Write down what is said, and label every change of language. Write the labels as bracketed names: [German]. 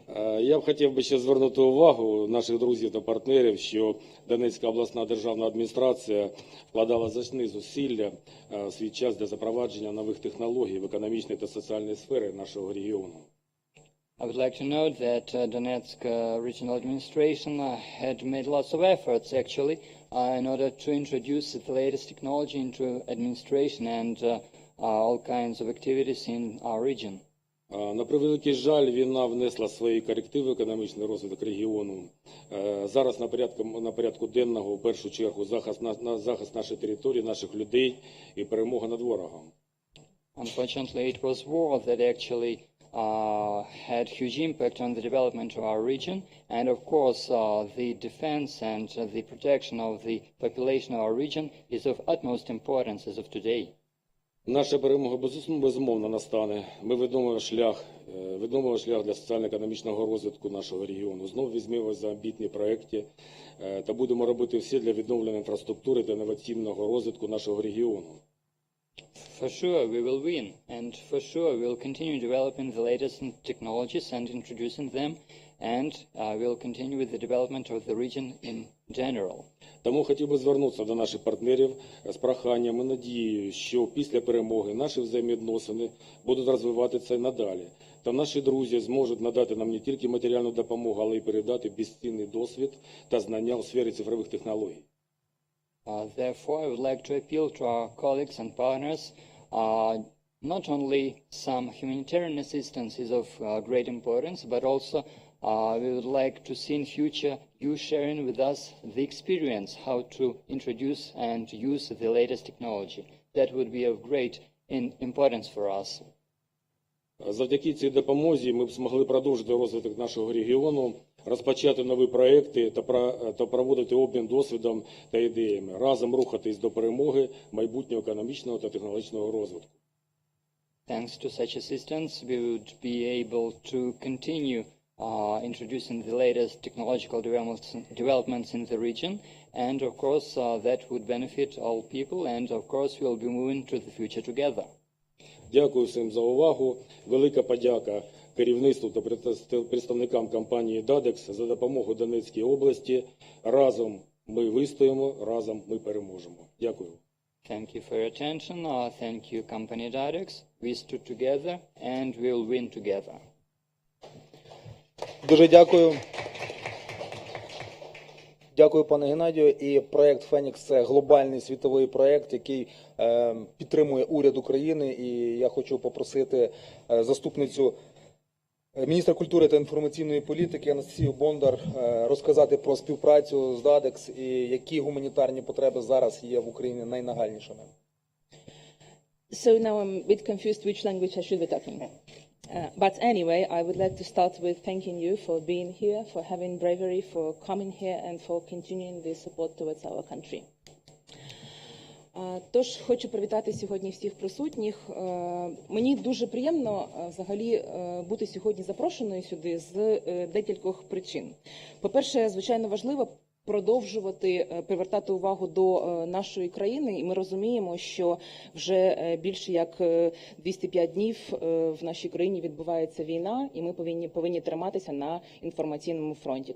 [Ukrainian] Я б хотів би ще звернути увагу наших друзів та партнерів, що Донецька обласна державна адміністрація вкладала значні зусилля в свій час для запровадження нових технологій в економічній та соціальній сфері нашого регіону. [English] I would like to note that Donetsk regional administration had made lots of efforts actually in order to introduce the latest technology into administration and all kinds of activities in our region. [Ukrainian] На превеликий жаль, війна внесла свої корективи в економічний розвиток регіону. Зараз на порядку денного, в першу чергу, захист нашої території, наших людей і перемога над ворогом. [English] Unfortunately, it was war that actually had huge impact on the development of our region, and of course the defense and the protection of the population of our region is of utmost importance as of today. [Ukrainian] Наша перемога безумовно настане. Ми ведемо шлях для соціально-економічного розвитку нашого регіону. Знову візьмемо за амбітні проекти та будемо робити все для відновлення інфраструктури та інноваційного розвитку нашого регіону. [English] For sure we will win, and for sure we will continue developing the latest technologies and introducing them, and we will continue with the development of the region in general. [Ukrainian] Тому хотів би звернутися до наших партнерів з проханням і надією, що після перемоги наші взаємовідносини будуть розвиватися і надалі. Та наші друзі зможуть надати нам не тільки матеріальну допомогу, але й передати безцінний досвід та знання у сфері цифрових технологій. [English] Therefore, I would like to appeal to our colleagues and partners. Not only some humanitarian assistance is of great importance, but also we would like to see in future you sharing with us the experience how to introduce and use the latest technology. That would be of great importance for us. [Ukrainian] Завдяки цій допомозі ми б змогли продовжити розвиток нашого регіону, розпочати нові проекти та проводити обмін досвідом та ідеями, разом рухатись до перемоги майбутнього економічного та технологічного розвитку. [English] Thanks to such assistance, we would be able to continue introducing the latest technological developments in the region, and of course that would benefit all people, and of course we will be moving to the future together. [Ukrainian] Дякую всім за увагу. Велика подяка керівництву та представникам компанії DADEX за допомогу Донецькій області. Разом ми вистоїмо, разом ми переможемо. Дякую. [English] Thank you for your attention. Thank you, company DADEX. We stood together and we will win together. [Ukrainian] Дуже дякую. Дякую, пане Геннадію. І проєкт «Фенікс» – це глобальний світовий проєкт, який підтримує уряд України. І я хочу попросити заступницю міністра культури та інформаційної політики Анастасію Бондар розказати про співпрацю з DADEX і які гуманітарні потреби зараз є в Україні найнагальнішими. [English] So now I'm a bit confused which language I should be talking. But anyway, I would like to start with thanking you for being here, for having bravery, for coming here and for continuing the support towards our country. [Ukrainian] Тож хочу привітати сьогодні всіх присутніх. Мені дуже приємно взагалі бути сьогодні запрошеною сюди з декількох причин. По-перше, звичайно важливо продовжувати привертати увагу до нашої країни, і ми розуміємо, що вже більше як 205 днів в нашій країні відбувається війна, і ми повинні триматися на інформаційному фронті.